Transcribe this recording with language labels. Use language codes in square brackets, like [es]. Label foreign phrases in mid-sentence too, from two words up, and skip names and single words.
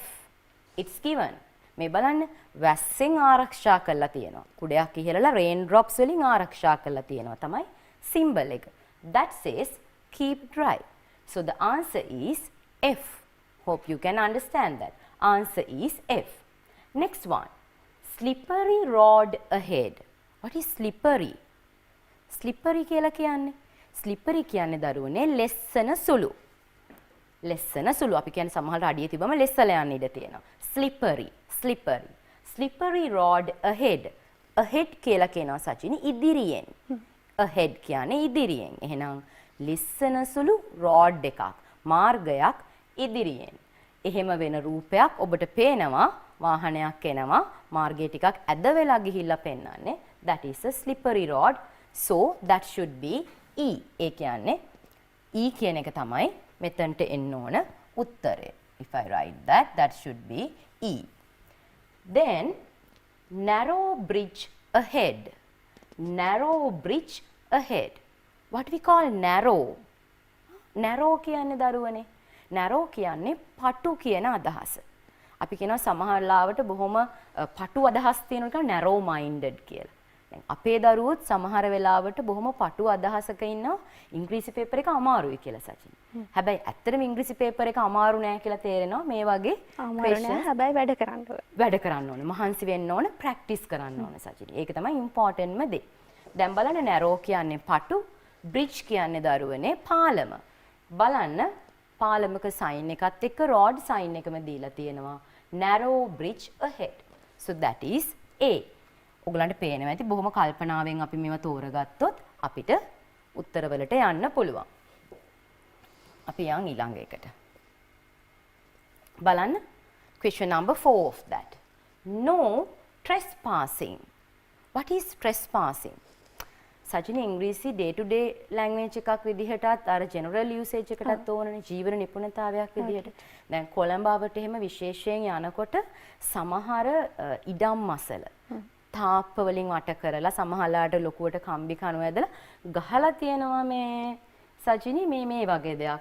[en] It's given. [si] මේ බලන්න වැස්සෙන් ආරක්ෂා කරලා තියෙනවා. කුඩයක් ඉහළලා [en] rain drops [si] වලින් ආරක්ෂා කරලා තියෙනවා තමයි symbol එක. [en] That says keep dry. So the answer is F. Hope you can understand that. Answer is F. Next one. Slippery road ahead. What is slippery? Slippery [si] කියලා කියන්නේ slippery කියන්නේ දරුවනේ ලෙස්සන සුළු. ලෙස්සන සුළු අපි කියන්නේ සමහරට අඩිය තිබම ලෙස්සලා යන්න ඉඩ තියෙනවා. [en] slippery. Slippery rod ahead. [si] Ahead කියලා කියනවා සචිනි ඉදිරියෙන්. ahead කියන්නේ ඉදිරියෙන්. එහෙනම් ලිස්සන සුළු rod එකක් මාර්ගයක් ඉදිරියෙන්. එහෙම වෙන රූපයක් ඔබට පේනවා වාහනයක් එනවා මාර්ගය ටිකක් ඇද වෙලා ගිහිල්ලා පෙන්නන්නේ. [en] that is a slippery rod. So that should be E. [si] ඒ කියන්නේ E කියන එක තමයි මෙතනට එන්න ඕන උත්තරය. [en] If I write that, that should be E. Then narrow bridge ahead. Narrow bridge ahead. What we call narrow? [si] Narrow කියන්නේ දරුවනේ. Narrow කියන්නේ පටු කියන අදහස. අපි කියනවා සමහර ලාවට බොහොම පටු අදහස් තියෙන එක [en] narrow minded [si] කියලා. දැන් අපේ දරුවොත් සමහර වෙලාවට බොහොම පටු අදහසක ඉන්නවා ඉංග්‍රීසි පේපර් එක අමාරුයි කියලා සචින්. හැබැයි ඇත්තටම ඉංග්‍රීසි පේපර් එක අමාරු නෑ කියලා තේරෙනවා මේ වගේ අමාරු නෑ හැබැයි වැඩ කරන්න ඕන. වැඩ කරන්න ඕන. මහන්සි වෙන්න ඕන, ප්‍රැක්ටිස් කරන්න ඕන සචින්. ඒක තමයි ඉම්පෝටන්ට්ම දේ. දැන් බලන්න narrow කියන්නේ පටු, bridge කියන්නේ දරුවනේ පාලම. බලන්න පාලමක sign එකත් එක්ක [en] rod sign [si] එකම දීලා තියෙනවා. [en] narrow bridge ahead. So that is A. [si] ඔයගලන්ට පේනවා ඇති බොහොම කල්පනාවෙන් අපි මේවා තෝරගත්තොත් අපිට උත්තරවලට යන්න පුළුවන්. අපි යන් ඊළඟ එකට. බලන්න [en] question number 4 of that. No trespassing. What is trespassing? [si] සජිනී ඉංග්‍රීසි [en] day to day language [si] එකක් විදිහටත් අර [en] general usage [si] එකටත් ඕනනේ ජීවන නිපුණතාවයක් විදිහට. දැන් කොළඹවට එහෙම විශේෂයෙන් යනකොට සමහර ඉඩම් මසල තාප්ප වලින් වට කරලා සමහරලාට ලොකුවට කම්බි කණු ඇදලා ගහලා තියෙනවා මේ සජිනී මේ වගේ දෙයක්.